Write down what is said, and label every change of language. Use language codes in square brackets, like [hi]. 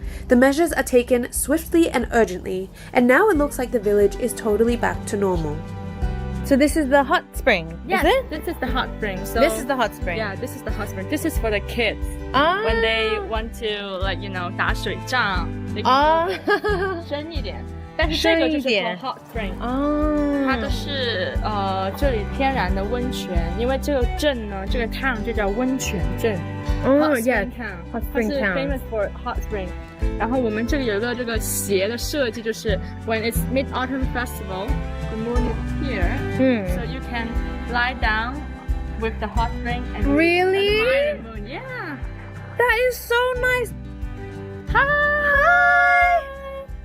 [en] The measures are taken swiftly and urgently, and now it looks like the village is totally back to normal. So this is the hot spring, yes, is it? This is the hot spring. So this is the hot spring. Yeah, this is the hot spring. This is for the kids. When they want to, like, you know, [zh] 打水仗 [en] they can go [zh] 深一点。但是这个就是 [en] for hot spring， [zh] 它的是这里天然的温泉，因为这个镇呢，这个 town 就叫温泉镇。 [en] Hot spring town， [zh] 它是 [en] famous for hot spring。 [zh] 然后我们这里有一个这个鞋的设计，就是 [en] when it's Mid Autumn Festival, the moon is here, so you can lie down with the hot spring and really admire the moon. Yeah, that is so nice. Hi.